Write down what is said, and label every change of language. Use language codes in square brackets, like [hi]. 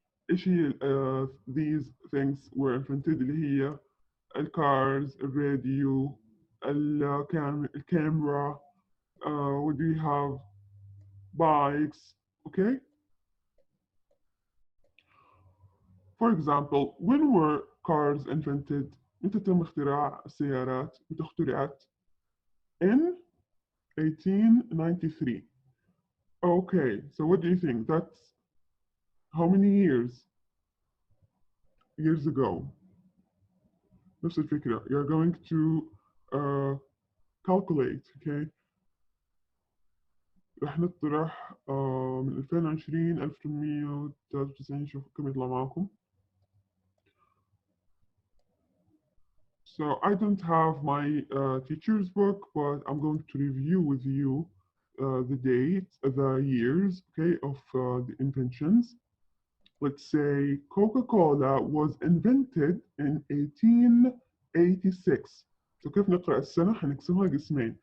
[ar] إيش هي [en] these things were invented [ar] اللي هي الكارز، الراديو، الكاميرا, [en] what do you have? Bikes, okay? For example, when were cars invented? [ar] متى تم اختراع السيارات؟ متى اخترعت؟ [en] In 1893. Okay, so what do you think? That's how many years? Years ago. [ar] نفس الفكرة. [en] You're going to calculate, okay? [ar] رح نطرح من 2020 1893. شوف كم يطلع معكم. [en] So I don't have my teacher's book, but I'm going to review with you the dates, the years, okay, of the inventions. Let's say Coca-Cola was invented in 1886. [ar] So كيف نقرأ السنة؟ هنقسمها قسمين.